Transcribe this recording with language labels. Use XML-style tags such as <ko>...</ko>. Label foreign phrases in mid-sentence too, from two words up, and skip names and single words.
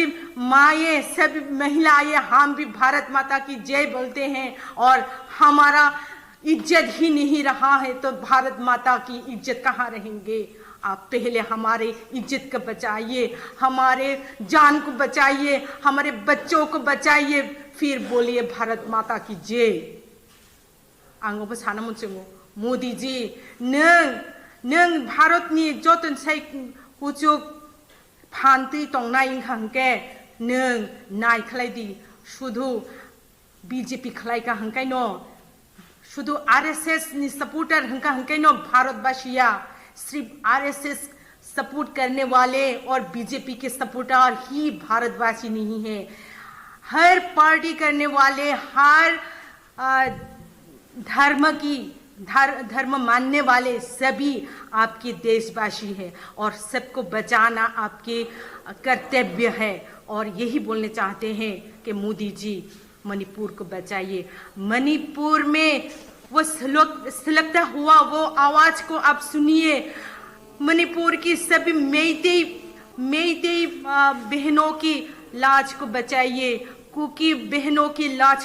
<hi>माएँ सभी महिलाएं हम भी भारत माता की जय बोलते हैं और हमारा इज्जत ही नहीं रहा है तो भारत माता की इज्जत कहाँ रहेंगे आप पहले हमारे इज्जत को बचाइए हमारे जान को बचाइए हमारे बच्चों को बचाइए फिर बोलिए भारत माता की जय</hi> <trp>आंगोबो सानो मोनसेंगो</trp> <hi>मोदी जी</hi> <trp>नों भारतनि जतन साइ हुचुक फान्ति तंनाय इंखांके नों नाय खलायदि शुधु बीजेपी खलायका हंकायनो शुधु RSS नि सपोर्टर हंकायनो भारतवासिया</trp> <hi>सिर्फ RSS सपोर्ट करने वाले और बीजेपी के सपोर्टर ही भारतवासी नहीं है हर पार्टी करने वाले हर धर्म मानने वाले सभी आपके देशवासी है और सबको बचाना आपके कर्तव्य है और यही बोलने चाहते हैं कि मोदी जी मणिपुर को बचाइए मणिपुर में वो सुलगता हुआ वो आवाज को आप सुनिए मणिपुर की सभी मेइतेई बहनों की लाज को बचाइए कुकी बहनों की लाज</hi>